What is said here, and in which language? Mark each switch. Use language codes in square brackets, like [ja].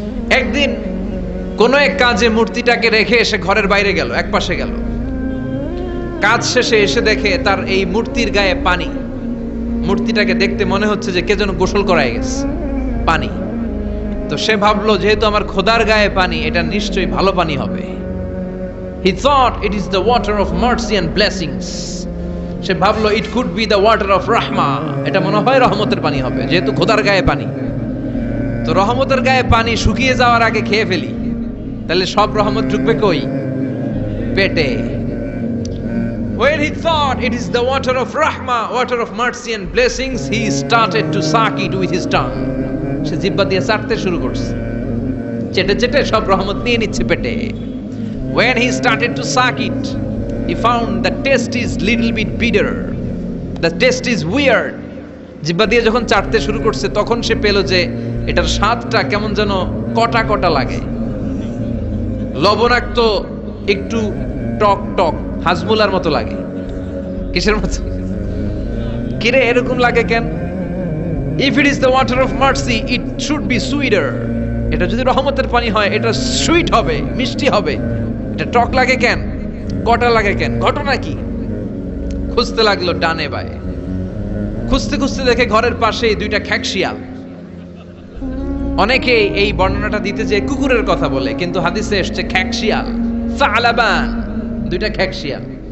[bn] একদিন কোন এক কাজে মূর্তিটাকে রেখে এসে ঘরের বাইরে গেল, এক পাশে গেল। কাজ শেষে এসে দেখে তার এই মূর্তির গায়ে পানি। মূর্তিটাকে দেখতে মনে হচ্ছে যে কে যেন গোসল করায় গেছে, পানি। তো সে ভাবলো যেহেতু আমার খোদার গায়ে পানি, এটা নিশ্চয়ই ভালো পানি হবে। [en] He thought it is the water of mercy and blessings. [bn] সে ভাবলো [en] it could be the water of rahma. [bn] এটা মনে হয় রহমতের পানি হবে, যেহেতু খোদার গায়ে পানি। তো রহমতের গায়ে পানি শুকিয়ে যাওয়ার আগে খেয়ে ফেলি, তাহলে সব রহমত ঢুকবে কই? পেটে। [en] When he thought it is the water of rahma, water of mercy and blessings, he started to suck it with his tongue. [bn] সে জিহ্বা দিয়ে চাটতে শুরু করছে, চেটে চেটে সব রহমত নিয়ে নিচ্ছে পেটে। [en] When he started to suck it, he found the taste is little bit bitter. The taste is weird. [bn] জিহ্বা দিয়ে যখন চাটতে শুরু করছে, তখন সে পেল যে এটার স্বাদটা কেমন যেন কটা কটা লাগে, লবণাক্ত, একটু টক টক, হাজমুলার মতো লাগে। কিসের মতো? কিরে এরকম লাগে কেন? [en] If it is the water of mercy, it should be sweeter. [bn] এটা যদি রহমতের পানি হয়, এটা সুইট হবে, মিষ্টি হবে। এটা টক লাগে কেন? কটা লাগে কেন? ঘটনা কি? খুঁজতে লাগলো ডানে বায়ে। খুঁজতে খুঁজতে দেখে ঘরের পাশেই দুইটা খ্যাকশিয়াল। অনেকে এই বর্ণনাটা দিতে যে কুকুরের কথা বলে, কিন্তু হাদিসে এসেছে খ্যাকশিয়াল, সালাবান, দুইটা খ্যাকশিয়াল।